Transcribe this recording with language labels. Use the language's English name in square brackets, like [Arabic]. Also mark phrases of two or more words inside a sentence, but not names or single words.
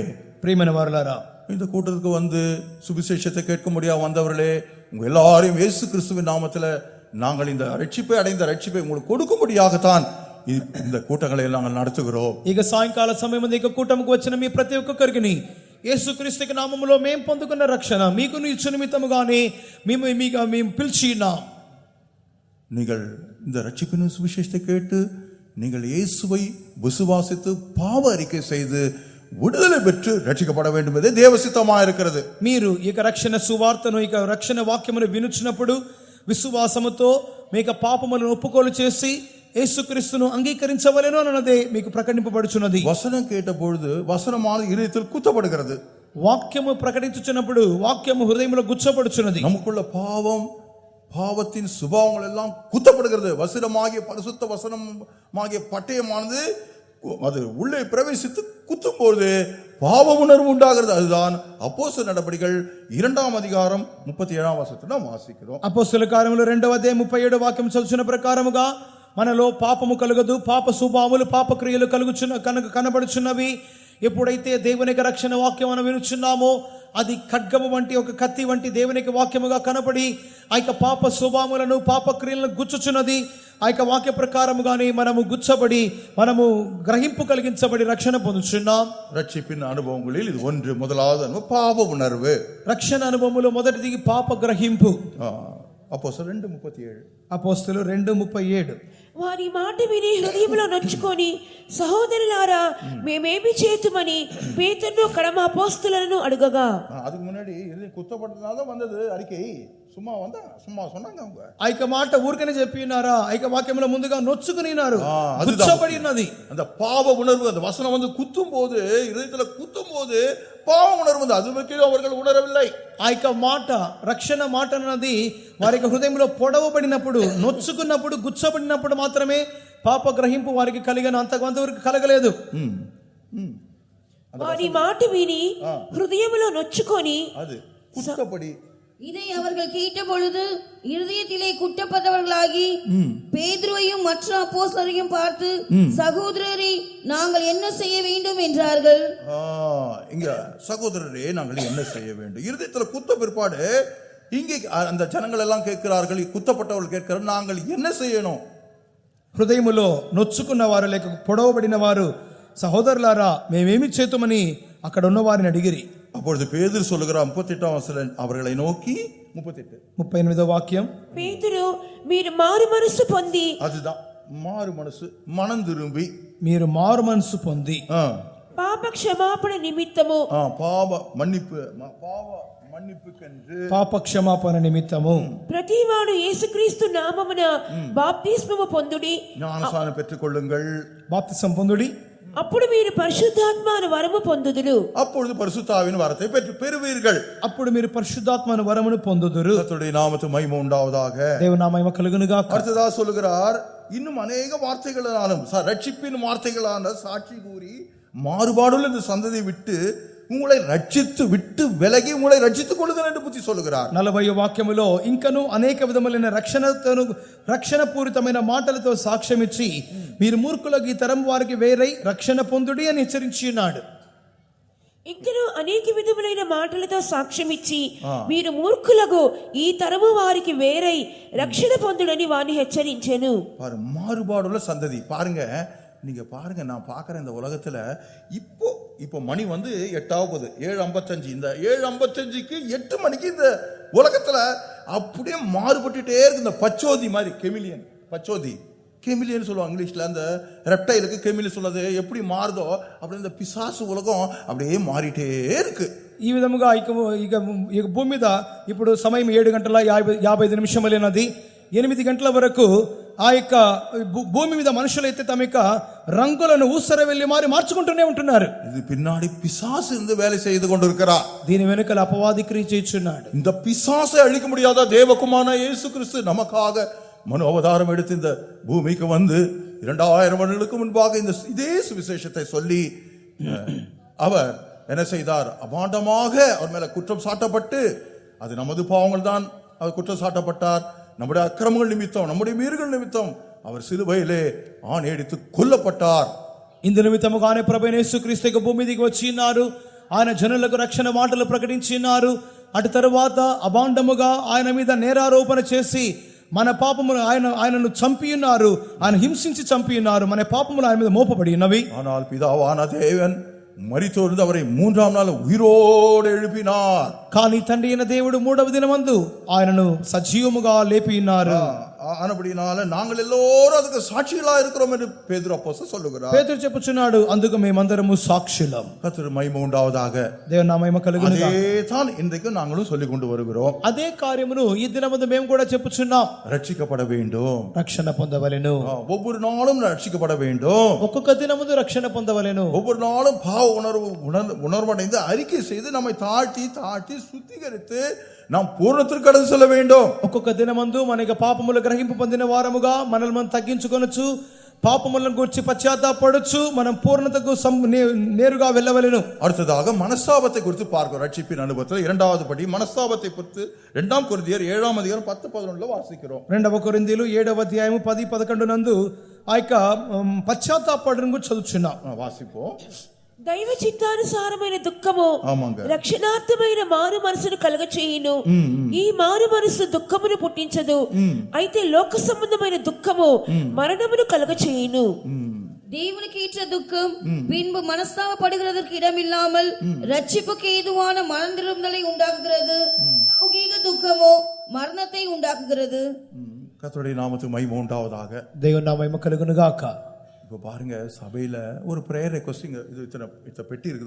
[Telugu] ప్రియమైన వారలారా, [Tamil] இந்த கூட்டத்துக்கு வந்து சுவிசேஷத்தை கேட்க முடியாது வந்தவர்களே, உங்க எல்லாரையும் இயேசு கிறிஸ்துவின் நாமத்துல நாங்கள் இந்த ரட்சிப்பை அடைந்த ரட்சிப்பை உங்களுக்கு கொடுக்கும்படியாகத்தான் இந்த கூட்டங்களை நாங்கள் நடத்துகிறோம். [Telugu] ఇక సాయంకాల సమయం ఇక కూటమికి వచ్చిన మీ ప్రతి ఒక్కరికి యేసుక్రీస్తు నామములో మేము పొందుకున్న రక్షణ మీకు ఇచ్చు నిమిత్తముగానే మేము పిలిచినాం. [Tamil] நீங்கள் இந்த ரட்சிப்பின் சுவிசேஷத்தை கேட்டு நீங்கள் இயேசுவை விசுவாசித்து பாவ அறிக்கை செய்து விடுதலை பெற்று ரட்சிக்கப்பட வேண்டும் என்பதே தேவசித்தமாக இருக்கிறது. [Telugu] మీరు ఇక రక్షణ సువార్తను ఇక రక్షణ వాక్యమును వినుచున్నప్పుడు విశ్వాసముతో మీకు పాపములను ఒప్పుకోలు చేసి యేసుక్రీస్తును అంగీకరించవలెను అన్నదే మీకు ప్రకటింపబడుచున్నది. [Tamil] வசனம் கேட்ட பொழுது வசனமான இதயத்தில் குத்தப்படுகிறது. [Telugu] వాక్యము ప్రకటించుచున్నప్పుడు వాక్యము హృదయంలో గుచ్చబడుచున్నది. [Tamil] நமக்குள்ள பாவத்தின் சுபாவங்கள் எல்லாம் குத்தப்படுகிறது. வசனமாகிய பரிசுத்த வசனமாகிய பட்டயமானது அது உள்ளே பிரவேசித்து குத்தும் பொழுது பாவ உணர்வு உண்டாகிறது. அதுதான் அப்போஸ்தலர் நடபடிகள் [Telugu] 2వ అధ్యాయం 37వ వచనం [Tamil] நாம் వాసిக்கிறோம். [Telugu] అపోస్తలుల కార్యములు 2వ అధ్యాయం 37వ వాక్యం చదువుచున్న ప్రకారముగా మనలో పాపము కలుగదు, పాప స్వభావములు పాప క్రియలు కనబడుచున్నవి. ఎప్పుడైతే దేవునికి రక్షణ వాక్యం మనం వినుచున్నామో అది ఖడ్గము వంటి ఒక కత్తి వంటి దేవునికి వాక్యముగా కనబడి ఆ యొక్క పాప స్వభావములను పాప క్రియలను గుచ్చుచున్నది. ఆ యొక్క వాక్య ప్రకారముగానే మనము గుచ్చబడి మనము గ్రహింపు కలిగించబడి రక్షణ పొందుచున్నాం. [Tamil] ரட்சிப்பின் அனுபவங்களில் இது ஒன்று. முதலாவது அனுபவம் பாவ உணர்வு. [Telugu] రక్షణ అనుభవములో మొదటిది పాప గ్రహింపు. [Tamil] அப்போஸ்தலர் 2:37. [Telugu] అపోస్తలులు 2:37. వారి మాట విని హృదయంలో నొచ్చుకొని సహోదరులారా మేమేమి చేతుమని పేతురును కడమ అపోస్తలులను అడుగగా, [Tamil] அதுக்கு முன்னாடி இது குத்தப்பட்டதுனால வந்தது அறிக்கை. சும்மா சொன்னாங்க அவங்க. [Telugu] ఆ యొక్క మాట ఊరికనే చెప్పినారా? ఆ యొక్క వాక్యంలో ముందుగా నొచ్చుకునినారు, గుచ్చబడి ఉన్నది. [Tamil] அந்த பாவ உணர்வு அந்த வசனம் வந்து குத்தும் போது இதயத்துல குத்தும் போது பாவ உணர்வு வந்து அது வரைக்கும் அவர்கள் உணரவில்லை. [Telugu] ఆ యొక్క మాట రక్షణ మాట అన్నది వారి యొక్క హృదయంలో పొడవబడినప్పుడు, నొచ్చుకున్నప్పుడు, గుచ్చబడినప్పుడు మాత్రమే పాప గ్రహింపు వారికి కలిగిన, అంతవరకు కలగలేదు. వారి మాట విని హృదయంలో నొచ్చుకొని [Tamil] அது குத்தப்படி இதை அவர்கள் கேட்ட பொழுது இருதயத்திலே குட்டப்பட்டவர்களாகி பேதுருவையும் மற்ற அப்போஸ்தலரையும் பார்த்து, சகோதரரே நாங்கள் என்ன செய்ய வேண்டும் என்றார்கள். இங்க சகோதரரே நாங்கள் என்ன செய்ய வேண்டும்? இருதயத்துல குத்த பிற்பாடு இங்கே அந்த ஜனங்கள் எல்லாம் கேட்கிறார்கள், குத்தப்பட்டவர்கள் கேட்கிறார்கள், நாங்கள் என்ன செய்யணும்? [Telugu] హృదయములో నొచ్చుకున్న వారు లేక పొడవబడిన వారు, సహోదరులారా మేమేమి చేతుమని అక్కడ ఉన్న వారిని అడిగిరి. [Tamil] அப்பொழுது பேதுரு சொல்லுகிறார் 38వ వచనం அவர்களை நோக்கி [Telugu] 38వ వాక్యం, పేతురు మీరు మారు మనసు పొంది, [Tamil] அதுதான் மாறு மனசு, மனம் திரும்பி, [Telugu] మీరు మారు మనసు పొంది పాప క్షమాపణ నిమిత్తము [Tamil] பாவ మన్నిపుకెందు [Telugu] పాప క్షమాపణ నిమిత్తము ప్రతివాడు యేసుక్రీస్తు నామమున బాప్తిస్మము పొందుడి, [Tamil] ஞானஸ்நானம் பெற்றுக்கொள்ளுங்கள், [Telugu] బాప్తిసం పొందుడి, అప్పుడు మీరు పరిశుద్ధాత్మను వరము పొందుదురు, [Tamil] அப்பொழுது பரிசுத்தாவின் வரத்தை பெறுவீர்கள், [Telugu] అప్పుడు మీరు పరిశుద్ధాత్మను వరమును పొందుదురు. [Tamil] கர்த்தருடைய நாமத்துக்கு மகிமை உண்டாவதாக. [Telugu] దేవుని నామము కలుగునుగా. [Tamil] அடுத்ததா சொல்லுகிறார், இன்னும் அநேக வார்த்தைகளாலும் ரட்சிப்பின் வார்த்தைகளான சாட்சி கூறி மாறுபாடுள்ள இந்த சந்ததியை விட்டு உங்களை ரட்சித்து விட்டு விலகி உங்களை ரட்சித்துக் கொள்ளுங்கள் என்று புத்தி சொல்லுகிறார். [Telugu] 40వ వాక్యములో ఇంకను అనేక విధములైన రక్షణ పూరితమైన మాటలతో సాక్ష్యం ఇచ్చి మీరు మూర్ఖులకు ఈ తరం వారికి వేరై రక్షణ పొందుడి అని హెచ్చరించి ఉన్నాడు. ఇంకను అనేక విధములైన మాటలతో సాక్ష్యం ఇచ్చి మీరు మూర్ఖులకు ఈ తరము వారికి వేరై రక్షణ పొందుడని వారిని హెచ్చరించెను. [Tamil] மாறுபாடுள்ள சந்ததி பாருங்க, நீங்க பாருங்க, நான் பார்க்குறேன் இந்த உலகத்துல இப்போ மணி வந்து 8 7:55. இந்த 7:55க்கு 8 மணிக்கு இந்த உலகத்துல அப்படியே மாறுபட்டுட்டே இருக்கு. இந்த பச்சோதி மாதிரி கெமிலியன் சொல்லுவாங்க இங்கிலீஷ்ல. அந்த ரெப்டைலுக்கு கெமிலியன் சொல்றது எப்படி மாறுதோ அப்படி இந்த பிசாசு உலகம் அப்படியே மாறிட்டே இருக்கு. [Telugu] ఈ విధముగా ఇక భూమి మీద ఇప్పుడు సమయం 7:55 8 గంటల వరకు ఆ యొక్క భూమి మీద మనుషులైతే తమ యొక్క రంగులను ఊసర వెళ్ళి మార్చుకుంటూనే ఉంటున్నారు. [Tamil] ఇది பின்னாடி பிசாசு இருந்து வேலை செய்து கொண்டிருக்கிறார். [Telugu] దీని వెనుకల అపవాది క్రియ చేస్తున్నాడు. [Tamil] இந்த பிசாசை அழிக்க முடியாத தேவகுமாரனான இயேசு கிறிஸ்து நமக்காக மனு அவதாரம் எடுத்து இந்த பூமிக்கு வந்து 2000 வருடங்களுக்கு முன்பாக இதே சுவிசேஷத்தை சொல்லி அவர் என்ன செய்தார்? அபாண்டமாக அவர் மேல குற்றம் சாட்டப்பட்டு, அது நமது பாவங்கள் தான் அவர் குற்றம் சாட்டப்பட்டார். நம்முடைய அக்கிரமங்கள் நிமித்தம், நம்முடைய மீறுகள் நிமித்தம் அவர் சிலுவையிலே ஆணையடித்து கொல்லப்பட்டார். [Telugu] ఇందు నిమిత్తముగానే ప్రభువైన యేసుక్రీస్తు భూమి దిగి వచ్చినారు. ఆయన జనులకు రక్షణ మాటలు ప్రకటించినారు. అటు తరువాత అబాండముగా ఆయన మీద నేరారోపణ చేసి మన పాపములు ఆయనను చంపి ఉన్నారు. ఆయన హింసించి చంపి ఉన్నారు. మన పాపములు ఆయన మీద మోపబడి ఉన్నవి. [Tamil] ஆனால் பிதாவான தேவன் மரித்தோர்ந்து அவரை 3ஆம் நாள் உயிரோடு எழுப்பினார். [Telugu] కానీ తండ్రి అయిన దేవుడు 3వ దినమందు ఆయనను సజీవముగా లేపి ఉన్నారు. [Tamil] ஆனபடினால நாங்கள் எல்லோரும் அதுக்கு சாட்சிகளா இருக்கிறோம் என்று பேதுரு அப்போஸ்தலன் சொல்லுகிறார். [Telugu] పేతురు చెప్పుచున్నాడు, అందుకు మేమందరము సాక్షులం. [Tamil] கர்த்தர் மகிமை உண்டாவதாக. [Telugu] దేవుని నామము కలుగును గాక. [Tamil] அதே தான் இன்றைக்கு நாங்களும் சொல்லிக் கொண்டு வருகிறோம். [Telugu] అదే కార్యమును ఈ దినమందు మేము కూడా చెప్పుచున్నాం. [Tamil] ரட்சிக்கப்பட வேண்டும், [Telugu] రక్షణ పొందవలెను. [Tamil] ஒவ்வொரு நாளும் ரட்சிக்கப்பட வேண்டும். [Telugu] ఒక్కొక్క దినమందు రక్షణ పొందవలెను. [Tamil] ஒவ்வொரு நாளும் பாவ உணர்வடைந்து அறிக்கை செய்து நம்மை தாழ்த்தி சுத்திகரித்து நாம் பூர்ணத்திற்கு கடந்து செல்ல வேண்டும். [Telugu] ఒక్కొక్క దినమందు మనకి పాపములు గ్రహింపు పొందిన వారముగా మనల్ని మనం తగ్గించుకొనొచ్చు, పాపములను గురించి పశ్చాత్తాపడొచ్చు, మనం పూర్ణతకు నేరుగా వెళ్ళవలెను. [Tamil] அடுத்ததாக மனஸ்தாபத்தை குறித்து பார்க்கிறோம். ரட்சிப்பின் அனுபவத்தில் 2வது படி மனஸ்தாபத்தை குறித்து 2 கொரிந்தியர் 7ஆம் அதிகாரம் 10-11 వాసిக்கிறோம். [Telugu] 2 కొరింథీయులు 7వ అధ్యాయము 10-11 నందు ఆ యొక్క పశ్చాత్తాపడడం గురించి చదువుచున్నాం. [Tamil] వాసిப்போம். [Telugu] దైవ చిత్తానుసారమైన దుఃఖము [Tamil] ஆமாங்க. [Telugu] రక్షణార్థమైన మారు మనసును కలగ చేయును. ఈ మారు మనసు దుఃఖమును పుట్టించదు, అయితే లోక సంబంధమైన దుఃఖము మరణమును కలగ చేయును. [Tamil] தேவனுக்கு ஏற்ற துக்கம் பின்பு மனஸ்தாபப்படுகிறதற்கு இடமில்லாமல் ரட்சிப்புக்கு ஏதுவான மனந்திரும்பலை உண்டாக்குகிறது. லௌகீக துக்கமோ மரணத்தை உண்டாக்குகிறது. கர்த்தருடைய நாமத்துக்கு மகிமை உண்டாவதாக. [Telugu] దేవుని నామము కలుగును గాక. [Tamil] இப்போ பாருங்க, சபையில ஒரு [English] prayer request [Tamil] இது இத்தனை பெட்டி இருக்குது.